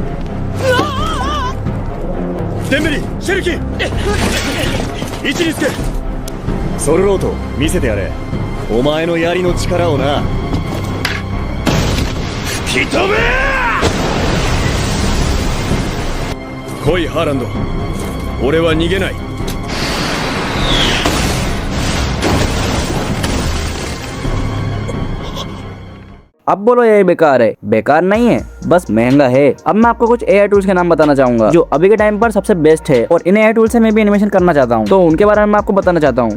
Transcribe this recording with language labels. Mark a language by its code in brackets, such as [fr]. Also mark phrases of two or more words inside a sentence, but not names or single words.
[ja] デンベリ、シェルキー、位置につけ。ソルロート見せてやれ、お前の槍の力をな。吹き飛べ。来いハーランド、俺は逃げない。 [hi] अब बोलो AI बेकार है? बेकार नहीं है, बस महंगा है। अब मैं आपको कुछ AI टूल्स के नाम बताना चाहूंगा जो अभी के टाइम पर सबसे बेस्ट है और इन AI टूल्स से मैं भी एनिमेशन करना चाहता हूं, तो उनके बारे में मैं आपको बताना चाहता हूं।